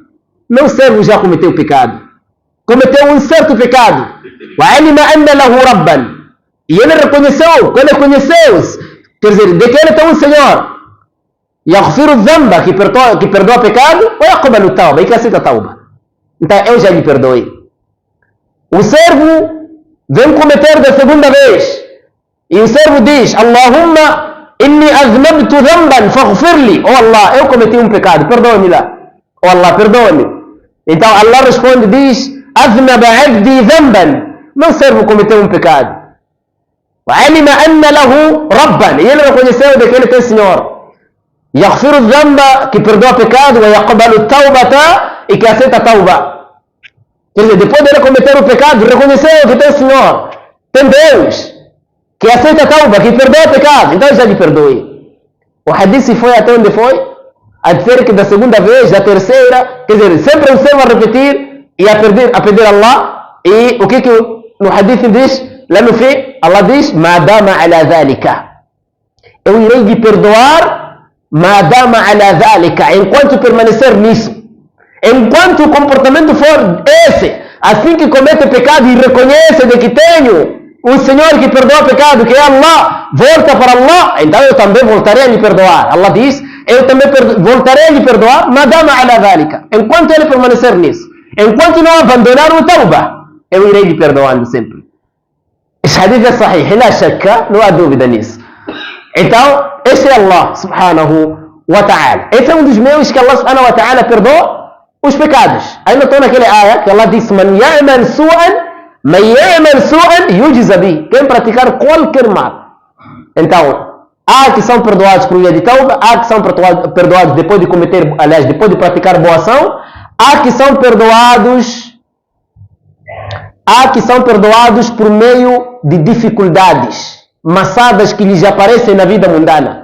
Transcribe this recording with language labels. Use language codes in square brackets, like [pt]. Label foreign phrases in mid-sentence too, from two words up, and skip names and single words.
[pt] Meu servo já cometeu pecado. Cometeu um certo pecado. [ar] وعلم أن له ربا. [pt] E ele reconheceu, quando ele conheceu, quer dizer, de que ele tem um Senhor. [ar] يغفر الذنب, [pt] que perdoa o pecado, [ar] ويقبل التوبة, [pt] e que aceita a tauba. Então eu já lhe perdoei. O servo vem cometer da segunda vez. E o servo diz, [ar] اللهم إني أذنبت ذنبا فاغفر لي. [pt] Oh Allah, eu cometi um pecado, perdoa-me lá. Oh Allah, perdoa-me. Então Allah responde, diz, [ar] أذنب عبدي ذنبا. [pt] Meu servo cometeu um pecado. [ar] وعلم أن له ربا, [pt] e ele reconheceu de que ele tem Senhor. [ar] يغفر الذنب, [pt] que perdoa o pecado, [ar] ويقبل التوبة, [pt] e que aceita a tauba. Quer dizer, depois de ele cometer o pecado, reconheceu que tem Senhor, tem Deus, que aceita a tauba, que perdoa o pecado, então já lhe perdoei. O hadith foi até onde foi? A dizer que da segunda vez, da terceira, quer dizer, sempre o servo a repetir e a pedir a Allah. E o que no hadith diz? Lá no fim, Allah diz, [ar] Madama ala dhalika. [pt] Eu irei lhe perdoar, [ar] Madama ala dhalika, [pt] enquanto permanecer nisso. Enquanto o comportamento for esse, assim que comete pecado e reconhece de que tenho um Senhor que perdoa o pecado, que é Allah, volta para Allah, então eu também voltarei a lhe perdoar. Allah diz, eu também voltarei a lhe perdoar, [ar] Madama ala dhalika, [pt] enquanto ele permanecer nisso. Enquanto não abandonar o tauba, eu irei lhe perdoando sempre. Este hadith é sahih, [ar] لا شك, [pt] não há dúvida nisso. Então, este é Allah [ar] سبحانه وتعالى. [pt] Esse é um dos meios que Allah [ar] سبحانه وتعالى [pt] perdoa os pecados. Aí notou naquele ayah que Allah disse, [ar] من يعمل سوءا يجز به. [pt] Quem praticar qualquer mal. Então, há que são perdoados por via de tauba, há que são perdoados depois de cometer, aliás, depois de praticar boa ação, há que são perdoados por meio de dificuldades, maçadas que lhes aparecem na vida mundana.